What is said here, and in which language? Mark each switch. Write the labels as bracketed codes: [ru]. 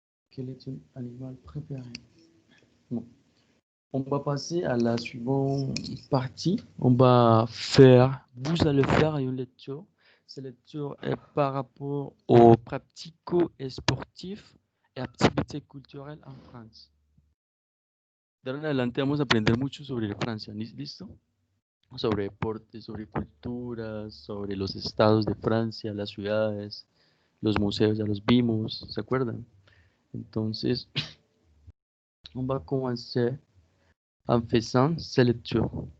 [fr] Quel est ton animal préféré? Bon. On va passer à la suivante partie. On va faire, vous allez faire une lecture. Cette lecture est par rapport aux pratico et sportifs et activités culturelles en France. [es] De ahora en adelante vamos a aprender mucho sobre Francia, ¿listo? Sobre deportes, sobre cultura, sobre los estados de Francia, las ciudades, los museos, ya los vimos, ¿se acuerdan? [fr] Entonces, on va commencer en faisant cette lecture.